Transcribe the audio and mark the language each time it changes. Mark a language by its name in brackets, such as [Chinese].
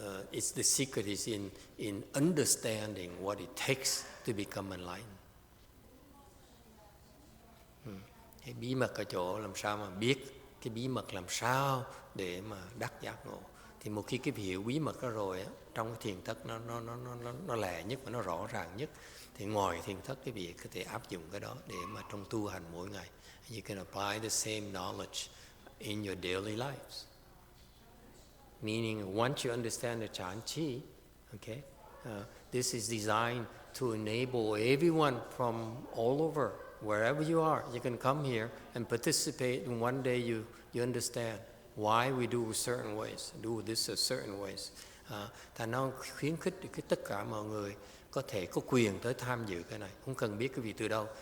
[English] It's the secret is in understanding what it takes to become enlightened. [Vietnamese] Cái bí mật ở chỗ làm sao mà biết cái bí mật làm sao để mà đắc giác ngộ. Thì một khi cái hiểu bí mật đó rồi á, trong cái thiền thất nó lẻ nhất và nó rõ ràng nhất, thì ngoài thiền thất cái vị có thể áp dụng cái đó để mà trong tu hành mỗi ngày. [English] You can apply the same knowledge in your daily lives. Meaning, once you understand the Chan Chi, okay, this is designed to enable everyone from all over, wherever you are, you can come here and participate. And one day you understand why we do certain ways, do this a certain ways. [Vietnamese] Thành nó khuyến khích tất cả mọi người có thể có quyền tới tham dự cái này, không cần biết cái vị từ đâu.